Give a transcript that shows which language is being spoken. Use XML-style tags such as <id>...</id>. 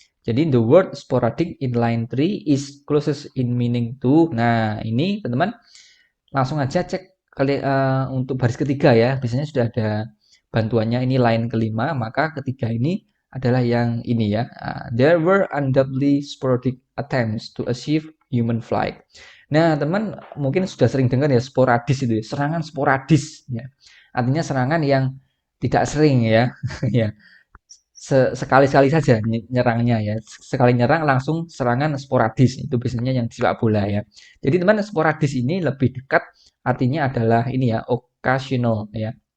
<en>Jadi the word sporadic in line 3 is closest in meaning to.</en> <id>Nah, ini teman-teman langsung aja cek untuk baris ketiga ya. Biasanya sudah ada bantuannya, ini line kelima, maka ketiga ini adalah yang ini ya.</id> <en>There were undoubtedly sporadic attempts to achieve human flight.</en> <id>Nah, teman mungkin sudah sering dengar ya sporadis itu ya, serangan sporadis ya. Artinya serangan yang tidak sering ya. Ya, sekali-sekali saja nyerangnya ya. Sekali nyerang langsung serangan sporadis. Itu biasanya yang di sepak bola ya. Jadi teman, sporadis ini lebih dekat artinya adalah ini ya, occasional ya.</id>